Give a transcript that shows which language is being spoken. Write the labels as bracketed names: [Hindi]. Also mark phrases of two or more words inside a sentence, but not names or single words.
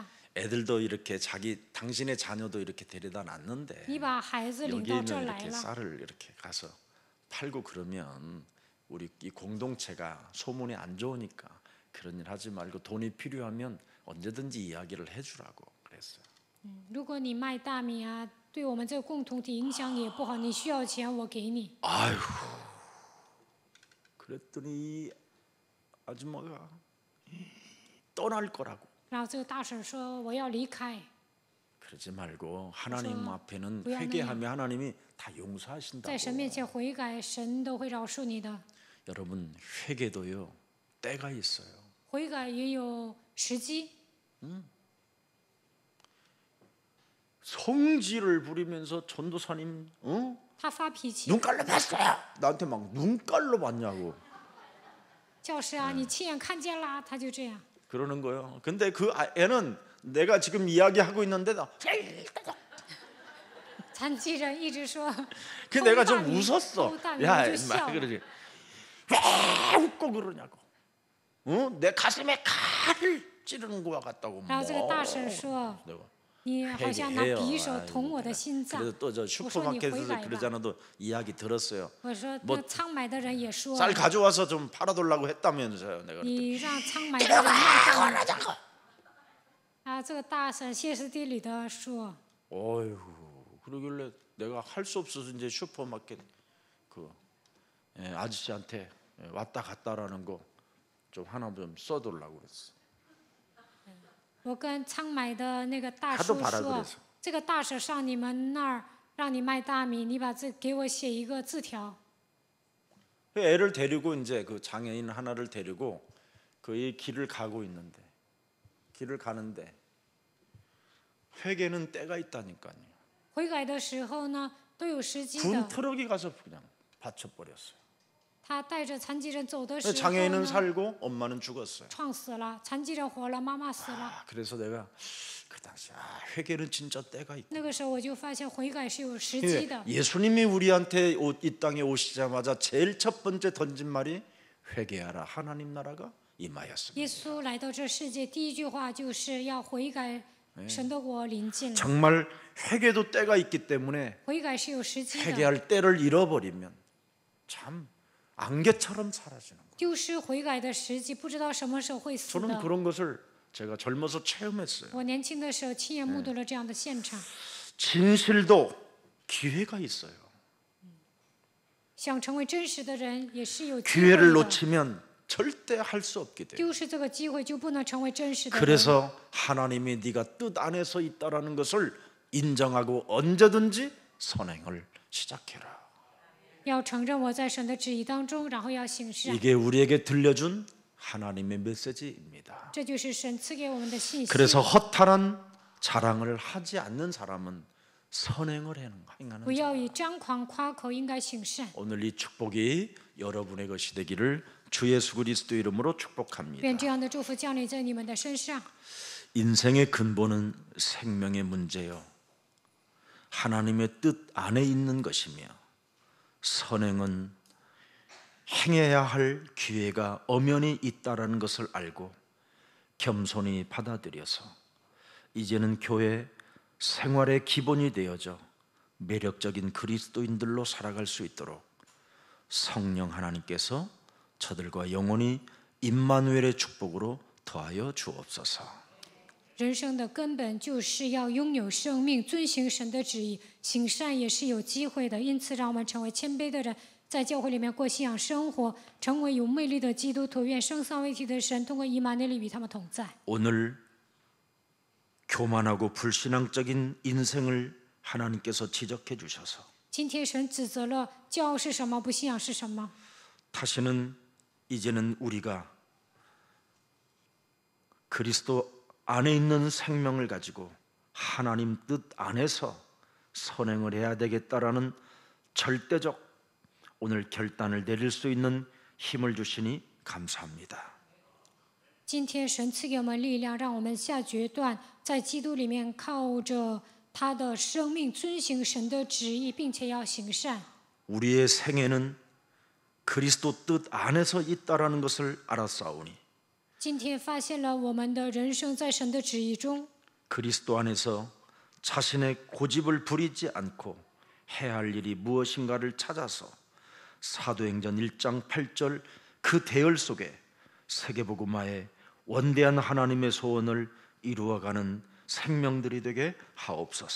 [Korean] 애들도 이렇게 당신의 자녀도 이렇게 데려다 놨는데 [Chinese] 你把孩子领 [Korean] 여기 [Chinese] 到这儿 [Korean] 있는 [Chinese] 来 [Korean] 이렇게 [Chinese] 了， [Korean] 쌀을 이렇게 가서 팔고 그러면 우리 이 공동체가 소문이 안 좋으니까 그런 일 하지 말고 돈이 필요하면 언제든지 이야기를 해주라고 그랬어요. [Chinese] 如果你卖大米啊，对我们这个共同体影响也不好，你需要钱我给你。 [Korean] 아휴, 그랬더니 이 아줌마가 떠날 거라고. [Chinese] 然后这个大婶说我要离开， [Korean] 그러지 말고 하나님 그래서 앞에는 왜 회개하면 하나님이 다 용서하신다고. [Chinese] 在神面前悔改，神都会饶恕你的。 [Korean] 여러분 회개도요 때가 있어요. [Chinese] 悔改也有时机， [Korean] 성질을 부리면서 전도사님, [Chinese] 他发脾气， [Korean] 눈깔로 봤어요. 나한테 막 눈깔로 봤냐고 [Chinese] 教师啊，你亲眼看见啦，他就这样。 [Korean] 그러는 거예요. 근데 그 애는 내가 지금 이야기하고 있는데 나, [Chinese] 残疾人一直说， [Korean] 그 내가 좀 [Chinese] 偷大米 [Korean] 웃었어. [Chinese] 偷大米 [Korean] 야, [Chinese] 我就笑 [Korean] 막 [Chinese] 了。 [Korean] 그러지. 왜 웃고 그러냐고. 내 가슴에 칼을 찌르는 거와 같다고. [Chinese] 然后这个大婶说， [Korean] 내가 [Chinese] 你好像拿 [Korean] 회개해요. [Chinese] 匕首捅我的心脏。 [Korean] 그래서 또 저 [Chinese] 我说你悔 [Korean] 슈퍼마켓에서 [Chinese] 改吧。 [Korean] 그러잖아도 이야기 들었어요. [Chinese] 我说 [Korean] 뭐 [Chinese] 那仓买的人也说 [Korean] 쌀 ， 가져와서 좀 팔아달라고 했다면서요. 내가 [Chinese] 你让仓买的人卖大米。啊，这个大婶歇斯底里的说， [Korean] 어휴, 그러길래 내가 할 수 없어서 이제 슈퍼마켓 그 아저씨한테 왔다 갔다라는 거 좀 하나 좀 써달라고 그랬어. [Chinese] 我跟仓买的那个大 [Korean] 하도 [Chinese] 叔 [Korean] 바라 [Chinese] 说 [Korean] 그래서 ， [Chinese] 这个大婶上你们那儿让你卖大米，你把这给我写一个字条。 [Korean] 애를 데리고 이제 그 장애인 하나를 데리고 그 이 길을 가고 있는데 길을 가는데 회개는 때가 있다니까요. [Chinese] 悔改的时候呢，都有时机 [Korean] 군 [Chinese] 的。 [Korean] 트럭이 가서 그냥 받쳐버렸어요. [Chinese] 他带着残疾人走的时候 [Korean] 장애인은 [Chinese] 呢， [Korean] 살고 엄마는 죽었어요. [Chinese] 撞死了，残疾人活了，妈妈死了。 [Korean] 그래서 내가 그 당시 회개는 진짜 때가 있고 [Chinese] 那个时候我就发现悔改是有时机的。 [Korean] 예수님이 우리한테 이 땅에 오시자마자 제일 첫 번째 던진 말이 회개하라 하나님 나라가 임하였습니다. [Chinese] 耶稣来到这世界，第一句话就是要悔改，神的国临近了。 [Korean] 정말 회개도 때가 있기 때문에 [Chinese] 悔改是有时机的， [Korean] 회개할 때를 잃어버리면 참 안개처럼 사라지는 거예요. [Chinese] 丢失悔改的时机，不知道什么时候会死 [Korean] 저는 [Chinese] 的。 [Korean] 그런 것을 제가 젊어서 체험했어요. [Chinese] 我年轻的时候亲眼目睹了这样的现场。 [Korean] 진실도 기회가 있어요. [Chinese] 想成为真实的人，也是有机会 [Korean] 기회를 [Chinese] 的。 [Korean] 놓치면 절대 할 수 없게 돼요. [Chinese] 丢失这个机会，就不能成为真实的人。 [Korean] 그래서 하나님이 네가 뜻 안에서 있다라는 것을 인정하고 언제든지 선행을 시작해라. [Chinese] 要承认我在神的旨意当中，然后要行善。 [Korean] 이게 우리에게 들려준 하나님의 메시지입니다. [Chinese] 这就是神赐给我们的信息。 [Korean] 그래서 허탈한 자랑을 하지 않는 사람은 선행을 행하는 [Chinese] 不要 [Korean] 자. [Chinese] 以张狂夸口，应该行善。 [Korean] 오늘 이 축복이 여러분의 것이 되기를 주 예수 그리스도 이름으로 축복합니다. [Chinese] 愿这样的祝福降临在你们的身上。 [Korean] 인생의 근본은 생명의 문제요. 하나님의 뜻 안에 있는 것이며 선행은 행해야 할 기회가 엄연히 있다라는 것을 알고 겸손히 받아들여서 이제는 교회 생활의 기본이 되어져 매력적인 그리스도인들로 살아갈 수 있도록 성령 하나님께서 저들과 영원히 임마누엘의 축복으로 더하여 주옵소서. [Chinese] 人生的根本就是要拥有生命，遵行神的旨意，行善也是有机会的。因此，让我们成为谦卑的人，在教会里面过信仰生活，成为有魅力的基督徒。愿生三位一体的神通过以马内利与他们同在。 [Korean] 오늘 교만하고 불신앙적인 인생을 하나님께서 지적해 주셔서 [Chinese] 今天神指责了骄傲是什么，不信仰是什么。 [Korean] 다시는 이제는 우리가 그리스도 안에 있는 생명을 가지고 하나님 뜻 안에서 선행을 해야 되겠다라는 절대적 오늘 결단을 내릴 수 있는 힘을 주시니 감사합니다. [Chinese] 今天神赐给我们力量，让我们下决断，在基督里面靠着他的生命遵行神的旨意，并且要行善。 [Korean] 우리의 생애는 그리스도 뜻 안에서 있다라는 것을 알았사오니 [Chinese] 今天发现了我们的人生在神的旨意中， [Korean] 그리스도 안에서 자신의 고집을 부리지 않고 해야 할 일이 무엇인가를 찾아서 사도행전 1장 8절 그 대열 속에 세계복음화의 원대한 하나님의 소원을 이루어가는 생명들이 되게 하옵소서.